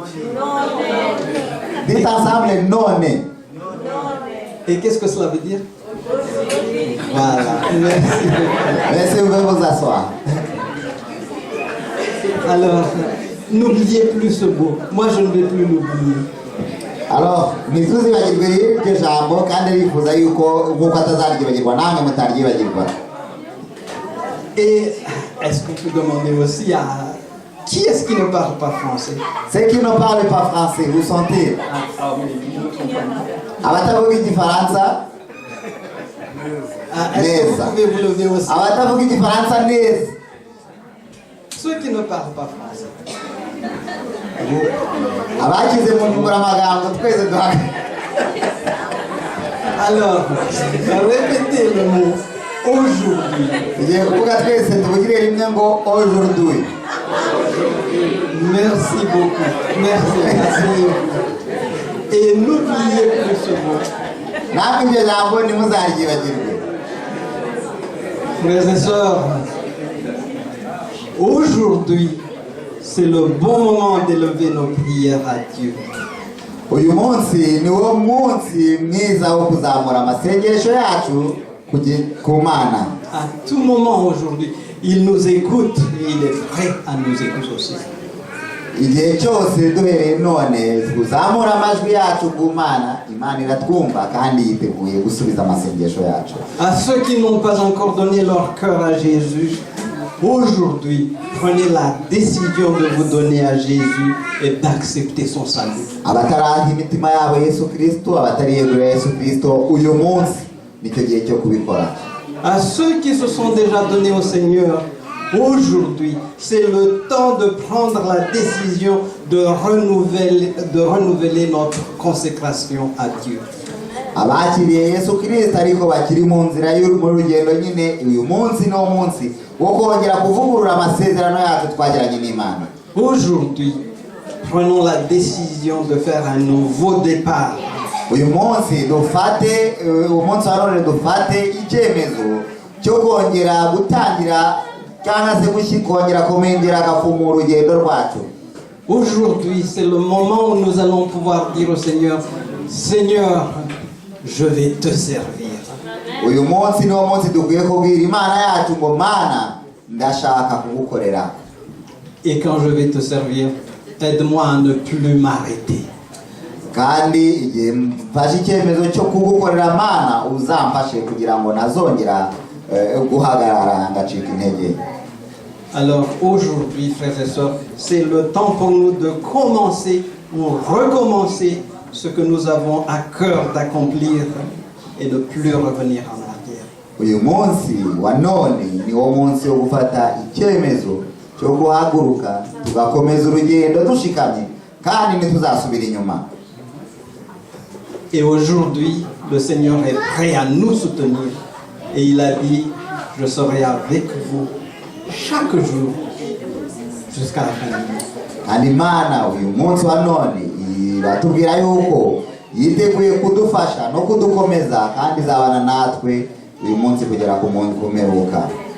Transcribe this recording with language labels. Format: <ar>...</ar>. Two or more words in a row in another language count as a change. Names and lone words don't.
<fr>Dites ensemble nonne. Et qu'est-ce que cela veut dire? Voilà, merci. Merci, vous pouvez vous asseoir. Alors, n'oubliez plus ce mot. Moi, je ne vais plus l'oublier. Alors,</fr> <rw>ntituzibagirwe iryo jambo kandi rifuza yuko nk'uko atazaryibagirwa namwe mutaryibagirwa.</rw> <fr>Et est-ce qu'on peut demander aussi à qui est-ce qui ne parle pas français? Ceux qui ne parlent pas français, où sont-ils?</fr> <rw>Abatavuga igifaransa</rw> <fr>est-ce que vous pouvez vous lever aussi?</fr> <rw>Abatavuga igifaransa neza.</rw> <fr>Ceux qui ne parlent pas français.</fr> <rw>Abakize mu nyunguramagambo twese duhaga.</rw> <fr>Alors, répétez le mot aujourd'hui.</fr> <rw>Tugiye kuvuga twese tuvugire rimwe ngo aujourd'hui.</rw> <fr>Merci beaucoup. Merci. Et n'oubliez plus ce mot.</fr> <rw>Namwe iryo jambo ntimuzaryibagirwe.</rw> <fr>Frères et sœurs, aujourd'hui, c'est le bon moment d'élever nos prières à Dieu.</fr> <rw>Uyu munsi ni wo munsi mwiza wo kuzamura amasengesho yacu ku Mana.</rw> <fr>À tout moment aujourd'hui, il nous écoute et il est prêt à nous écouter aussi.</fr> <rw>Igihe cyose duhereye none kuzamura amajwi yacu ku Mana, Imana iratwumva kandi yiteguye gusubiza amasengesho yacu.</rw> <fr>À ceux qui n'ont pas encore donné leur cœur à Jésus, aujourd'hui, prenez la décision de vous donner à Jésus et d'accepter son salut.</fr> <rw>Abataraha imitima yabo Yesu Kristo, abatariyegurira Yesu Kristo, uyu munsi nicyo gihe cyo kubikora.</rw> <fr>À ceux qui se sont déjà donnés au Seigneur, aujourd'hui, c'est le temps de prendre la décision de renouveler notre consécration à Dieu.</fr> <rw>Abakiriye Yesu Kristo ariko bakiri mu nzira y'urugendo nyine, uyu munsi no munsi wo kongera kuvugurura amasezerano yacu twagiranye n'Imana.</rw> <fr>Aujourd'hui, prenons la décision de faire un nouveau départ.</fr> <rw>uyu munsi dufate umunsi wa none dufate icyemezo cyo kongera gutangira cyangwa se kongera kumengera agafumu urugendo rwacu.</rw> <fr>Aujourd'hui, c'est le moment où nous allons pouvoir dire au Seigneur, Seigneur, je vais te servir.</fr> <rw>uyu munsi niwo munsi dukwiye kubwira Imana yacu ngo Mana ndashaka kugukorera.</rw> <fr>Et quand je vais te servir, aide-moi à ne plus m'arrêter.</fr> <rw>Kandi igihe mfashe icyemezo cyo kugukorera Mana uzamfashe kugira ngo nazongera guhagarara ngacika intege.</rw> <fr>Alors aujourd'hui, frères et sœurs, c'est le temps pour nous de commencer ou recommencer ce que nous avons à cœur d'accomplir et ne plus revenir en arrière.</fr> <rw>uyu munsi wa none ni wo munsi wo gufata icyemezo cyo guhaguruka tugakomeza urugendo dushikamye kandi ntituzasubira inyuma.</rw> <fr>Et aujourd'hui, le Seigneur est prêt à nous soutenir. Et il a dit, je serai avec vous chaque jour jusqu'à la fin du monde.</fr> <rw>kandi Imana uyu munsi wa none iratubwira yuko yiteguye kudufasha no kudukomeza kandi izabana natwe uyu munsi kugera ku munsi w'imperuka.</rw>